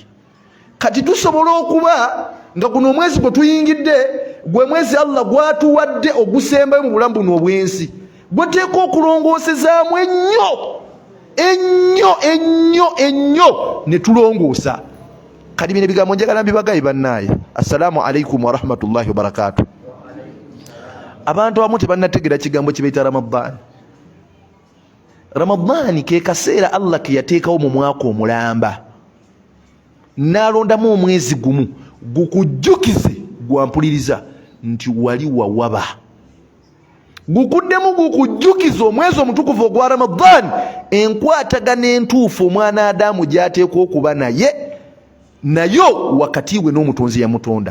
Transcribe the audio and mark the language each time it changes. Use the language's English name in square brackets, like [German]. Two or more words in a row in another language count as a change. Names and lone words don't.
[Ganda] Kati tusobola okuba nga guno omwezi gwe tuyingidde gwe mwezi Allah gwatuwadde ogusembayo mu bulamu buno obwensi, gweteeka okulongoosezaamu ennyo ne tulongoosa. Kati bino ebigambo njagala mbibagaye bannaaye. [Arabic] السلام عليكم ورحمة الله وبركاته. [Ganda] Abantu abamu tebannategeera kigambo kye bayita Ramadani. Ramadani ke kaseera Allah ke yateekawo mu mwaka omulamba n'alondamu omwezi gumu gukujjukize gwampuliriza nti wali wawaba, gukuddemu gukujjukiza omwezi omutukuvu ogwa Ramadani, enkwatagana entuufu omwana Adamu gy'ateekwa okuba nayo wakati we n'omutonzi yamutonda.